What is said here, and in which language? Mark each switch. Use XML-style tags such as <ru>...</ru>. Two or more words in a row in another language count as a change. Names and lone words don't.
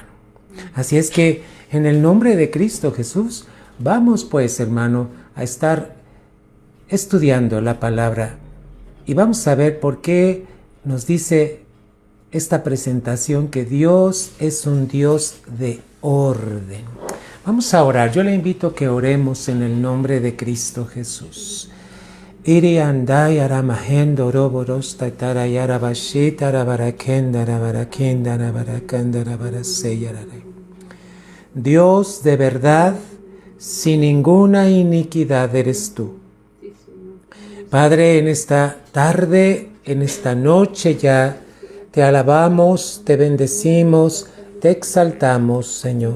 <es>Así es que en el nombre de Cristo Jesús, vamos pues, hermano, a estar estudiando la palabra, y vamos a ver por qué nos dice esta presentación que Dios es un Dios de orden. Vamos a orar. Yo le invito a que oremos en el nombre de Cristo Jesús. Iri andai aramahendo roboros tatara yarabashita rabarakenda rabarakenda rabarakanda rabaraseyarare. Dios de verdad, sin ninguna iniquidad eres tú. Padre, en esta tarde, en esta noche ya, te alabamos, te bendecimos, te exaltamos, Señor.</es>